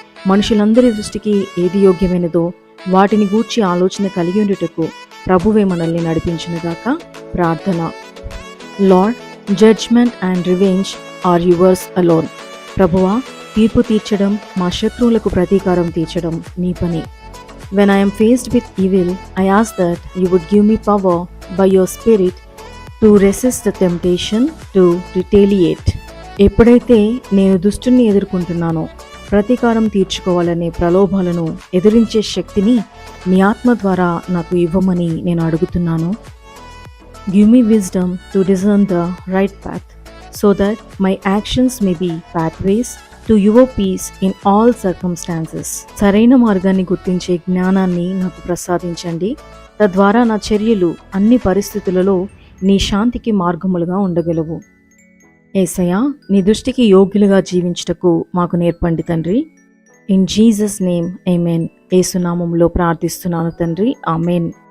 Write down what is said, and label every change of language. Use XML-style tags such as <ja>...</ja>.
<te>మనుషులందరి దృష్టికి ఏది యోగ్యమైనదో వాటిని గూర్చి ఆలోచన కలిగి ఉండుటకు ప్రభువే మనల్ని నడిపించునుగాక. ప్రార్థన.</te> <en>Lord, judgment and revenge are yours alone.</en> <te>ప్రభువా, తీర్పు తీర్చడం, మా శత్రువులకు ప్రతీకారం తీర్చడం నీ పని.</te> <en>When I am faced with evil, I ask that you would give me power by your spirit to resist the temptation to retaliate.</en> <te>ఎప్పుడైతే నేను దుష్టుని ఎదుర్కొంటున్నానో ప్రతీకారం తీర్చుకోవాలనే ప్రలోభాలను ఎదిరించే శక్తిని నీ ఆత్మ ద్వారా నాకు ఇవ్వమని నేను అడుగుతున్నాను.</te> <en>Give me wisdom to discern the right path, so that my actions may be pathways to your peace in all circumstances.</en> <te>సరైన మార్గాన్ని గుర్తించే జ్ఞానాన్ని నాకు ప్రసాదించండి. తద్వారా నా చర్యలు అన్ని పరిస్థితులలో నీ శాంతికి మార్గములుగా ఉండగలవు. యేసయ్యా, నీ దృష్టికి యోగ్యులుగా జీవించుటకు మాకు నేర్పండి తండ్రి.</te> <en>In Jesus name amen.</en> <te>యేసునామములో ప్రార్థిస్తున్నాను తండ్రి. ఆమేన్.</te>